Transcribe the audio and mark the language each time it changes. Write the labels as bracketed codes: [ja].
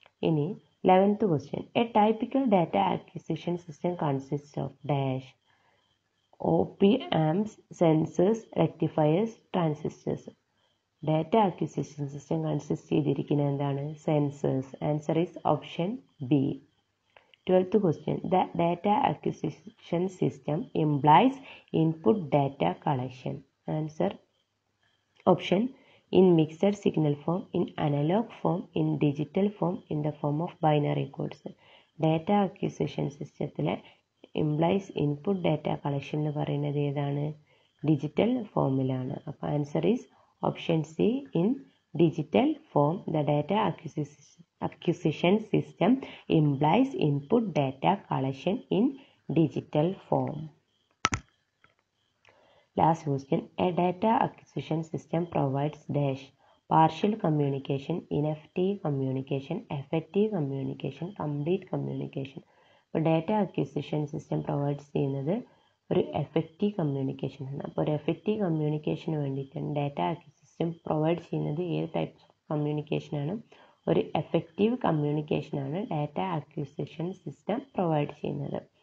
[en] ഇനി 11th question, a typical data acquisition system consist of dash. OP amps, sensors, rectifiers, transistors. [ml] Data acquisition system consist ചെയ്തിരിക്കുന്നത് എന്താണ്? [en] Sensors. Answer is option B. 12th question, the data acquisition system implies input data collection. Answer option in mixed signal form, in analog form, in digital form, in the form of binary codes. [ml] Data acquisition സിസ്റ്റത്തിലെ implies input data collection എന്ന് പറയുന്നത് ഏതാണ്? Digital ഫോമിലാണ്. അപ്പോൾ [en] Answer is option C, in digital form. The data acquisition system implies input data collection in digital form. Last question, a data acquisition system provides dash. Partial communication, ineffective communication, effective communication, complete communication. [ml] അപ്പോൾ data acquisition system provides ചെയ്യുന്നത് ഒരു effective communication ആണ്. അപ്പോൾ ഒരു effective കമ്മ്യൂണിക്കേഷന് വേണ്ടിയിട്ടാണ് data acquisition provide ചെയ്യുന്നത്. ഏത് type of കമ്മ്യൂണിക്കേഷനാണ്? ഒരു effective കമ്മ്യൂണിക്കേഷനാണ് data acquisition system provide ചെയ്യുന്നത്.